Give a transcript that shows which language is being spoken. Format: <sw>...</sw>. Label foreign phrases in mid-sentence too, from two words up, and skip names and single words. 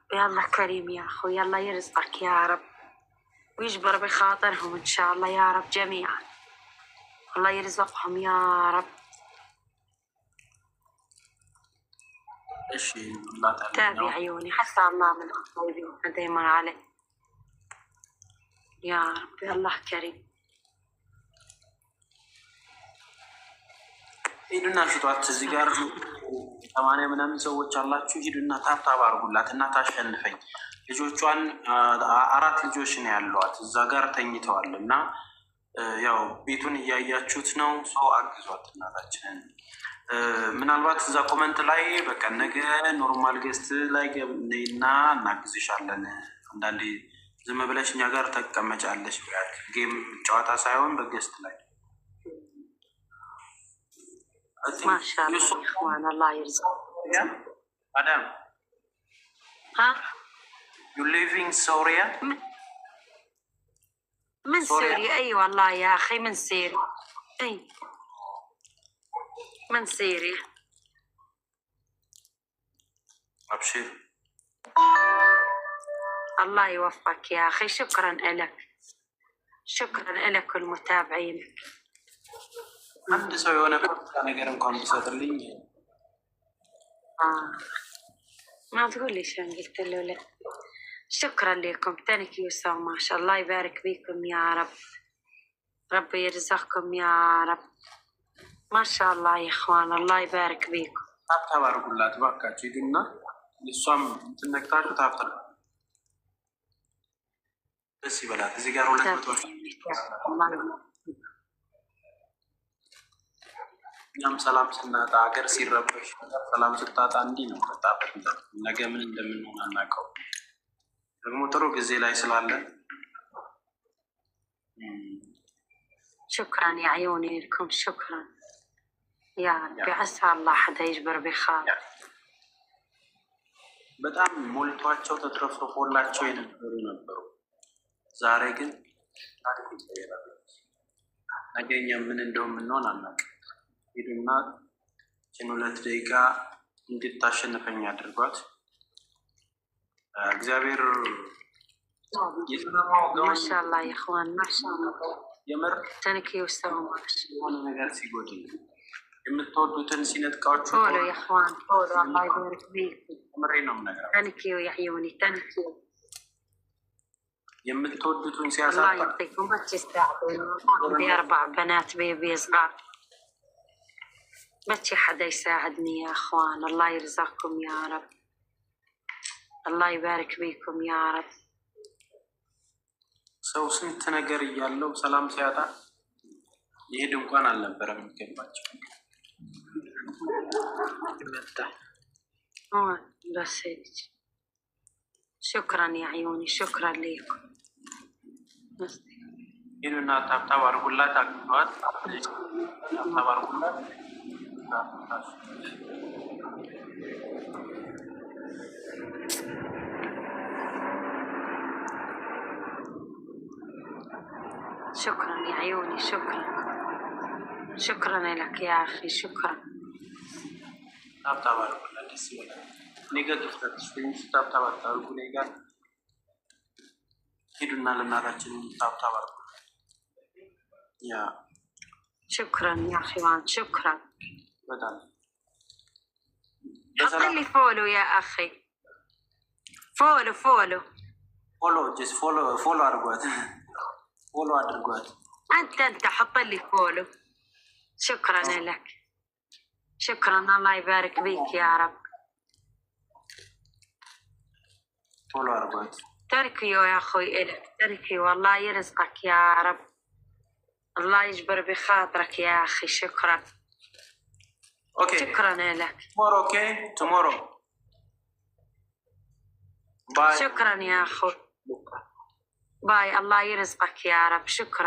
<ar>يلا كريم يا أخوي، يلا يرزقك يا رب ويجبر بخاطرهم إن شاء الله يا رب جميعا. الله يرزقهم يا رب. ايش تابع عيوني حتى الله من الطيبين دايما عليه يا رب. الله كريم.</ar> <am>ሂዱና ስጧት። እዚህ ጋር 80 ምናምን ሰዎች አላችሁ። ሂዱና ታብታብ አድርጉላት እና ታሸንፈኝ። ልጆቿን 4 ልጆች ነው ያሏት እዛ ጋር ተኝተዋል። እና ያው ቤቱን እያያችሁት ነው። ሰው አግዟት እናታችንን። ምናልባት እዛ ኮመንት ላይ በቃ ነገ ኖርማል ገስት ላይ ገብና እናግዝሻለን፣ አንዳንዴ ዝም ብለሽ እኛ ጋር ተቀመጫለሽ። ጌም ጨዋታ ሳይሆን በገስት ላይ</am> <ar>ما شاء الله إخوان الله يرزق።</ar> <en>አዳም you live in Syria?</en> <ar>من سوريا. اي والله يا اخي من سوريا. اي من سوريا. ابشر. الله يوفقك يا اخي. شكرا لك، شكرا لك والمتابعين.</ar> <am>አንድ ሰው የሆነ ነገር እንኳን ቢሰጥልኝ</am> <ar>ما تقول لي شلون قلت له لا. شكرا لكم.</ar> <en>thank you so much.</en> <ar>الله يبارك فيكم يا رب، ربي يرزقكم يا رب. ما شاء الله يا اخوان الله يبارك فيكم.</ar> <am>ታብታብ አድርጉላት እባካችሁ። ሂዱና እሷም ትነክታችሁ ታብታብ ደስ ይበላት። እዚህ ጋር 200 እኛም ሰላም ስናጣ ሀገር ሲረበሽ ሰላም ስታጣ እንዲህ ነው። በጣም ነገ ምን እንደምንሆን አናውቀው። ደግሞ ጥሩ ጊዜ ላይ ስላለን</am> <ar>شكرا يا عيوني لكم. شكرا يا رب. عسى الله حدا يجبر بخاطر.</ar> <am>በጣም ሞልቷቸው ተትረፍርፎላቸው የነበሩ ነበሩ። ዛሬ ግን ነገ እኛ ምን እንደው ምንሆን አናውቅም። ሂዱና ችን 2 ደቂቃ እንድታሸንፈኝ አድርጓት። እግዚአብሔር</am> <ar>ما شاء الله يا اخوان ما شاء الله</ar> <am>የምር</am> <en>thank you so much</en> <am>የሆነ ነገር ሲጎድል የምትወዱትን ሲነጥቃችሁ</am> <ar>ቶሎ يا اخوان ቶሎ الله يبارك فيكم.</ar> <am>ምሬ ነው የምነግረው።</am> <ar>ተንኪዩ يا عيوني ተንኪዩ</ar> <am>የምትወዱትን</am> <ar>الله</ar> <am>ሲያሳጣ</am> <ar>يعطيكم. بس تساعدوني. عندي 4 بنات بيبي صغار، بس حدا يساعدني يا اخوان. الله يرزقكم يا رب، الله يبارك فيكم يا رب.</ar> <am>ሰው ስንት ነገር እያለው ሰላም ሲያጣ ይሄድ እንኳን አልነበረም የሚገባቸው።</am> <ar>بس هيك. شكرا يا عيوني شكرا لكم.</ar> <am>ሂዱና ታብታብ አድርጉላት፣ አግዟት። ታብታብ አድርጉላት።</am> <ar>شكرا يا عيوني شكرا. شكرا لك يا أخي شكرا.</ar> <am>ታብታብ አድርጉላት። ደስ ይላል። ነገ ክፍተት ታብታብ አድርጉ። ነገ ሂዱና ለእናታችን ታብታብ አድርጉ። ያ</am> <ar>شكرا يا أخوان شكرا.</ar> <am>በጣም</am> <ar>حط لي فولو يا أخي.</ar> <en>follow follow follow just follow</en> <am>አድርጓት። ፎሎ አድርጓት።</am> <ar>أنت حط لي فولو. شكرا لك شكرا. الله يبارك بيك يا رب.</ar> <am>ፎሎ አድርጓት።</am> <ar>تركيو يا أخوي إلك تركيو. والله يرزقك يا رب، الله يجبر بخاطرك يا أخي. شكرا.</ar> <en>اوكي</en> <ar>شكرا لك.</ar> <en>tomorrow اوكي tomorrow باي.</en> <ar>شكرا يا أخوي. باي. الله يرزقك يا رب. شكرا.</ar>